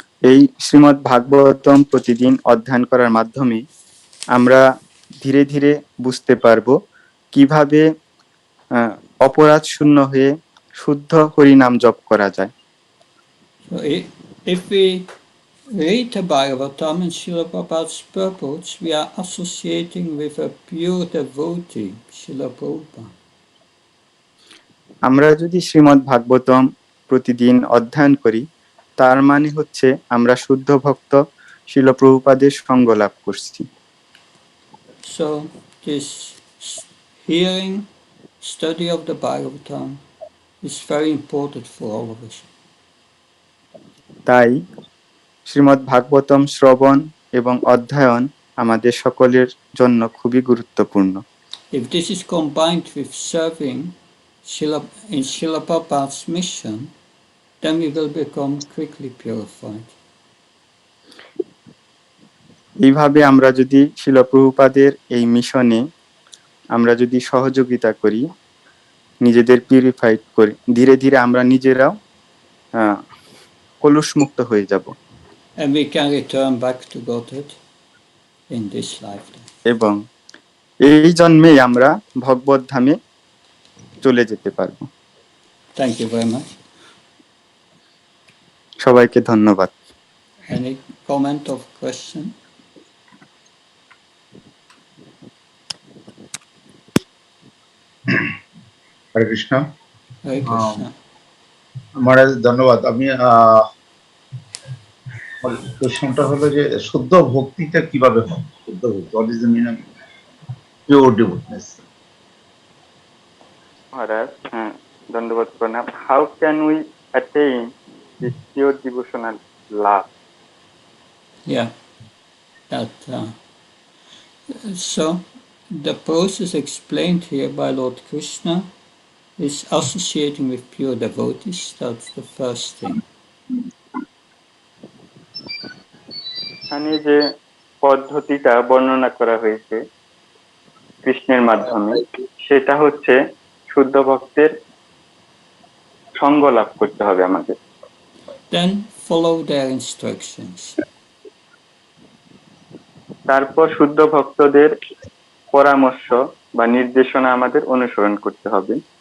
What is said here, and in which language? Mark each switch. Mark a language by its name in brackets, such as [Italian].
[Bangla] এই শ্রীমদ্ ভাগবতম প্রতিদিন অধ্যয়ন করার মাধ্যমে আমরা ধীরে ধীরে বুঝতে পারবো কিভাবে অপরাধ শূন্য হয়ে শুদ্ধ হরিনাম জপ করা যায়। [English] So if we read the Bhagavatam and Srila Prabhupada's purpose, we are associating with a pure devotee, Srila Prabhupada. [Bangla] আমরা যদি শ্রীমদ্ ভাগবতম প্রতিদিন অধ্যয়ন করি, তার মানে হচ্ছে আমরা শুদ্ধ ভক্ত শিল প্রভুপাদের সঙ্গ লাভ করছি। [English] So this hearing, study of the Bhagavatam is very important for all of us. [Bangla] তাই শ্রীমদ্ ভাগবতম শ্রবণ এবং অধ্যয়ন আমাদের সকলের জন্য খুবই গুরুত্বপূর্ণ। [English] If this is combined with serving in Srila Prabhupada's mission, then we will become quickly purified. [Bangla] এইভাবে আমরা যদি শিল প্রভুপাদের এই মিশনে আমরা যদি সহযোগিতা করি, নিজেদের পিউরিফাইড করি, ধীরে ধীরে আমরা নিজেরাও কলুষ মুক্ত হয়ে যাব [English] And we can return back to Godhead in this lifetime. [Bangla] এবং এই জন্মেই আমরা ভগবত ধামে চলে যেতে পারব। [English] Thank you very much. [Bangla] সবাইকে ধন্যবাদ। [English] Any comment or question? [Bangla] Hare Krishna. [English] Hare Krishna. [Bangla] মহারাজ ধন্যবাদ। আমি প্রশ্নটা হলো যে শুদ্ধ ভক্তিটা কিভাবে হয়? শুদ্ধ ভক্তি, [English] what is the meaning of pure devoutness? [Bangla] মহারাজ, ধন্যবাদ প্রণাম। [English] How can we attain this pure devotional love? Yeah. So the process explained here by Lord Krishna is associating with pure devotees. That's the first thing. [Bangla] এখানে যে পদ্ধতিটা বর্ণনা করা হয়েছে কৃষ্ণের মাধ্যমে, সেটা হচ্ছে শুদ্ধ ভক্তের সঙ্গ লাভ করতে হবে আমাদের। [English] Then follow their instructions. [Bangla] তারপর শুদ্ধ ভক্তদের পরামর্শ বা নির্দেশনা আমাদের অনুসরণ করতে হবে।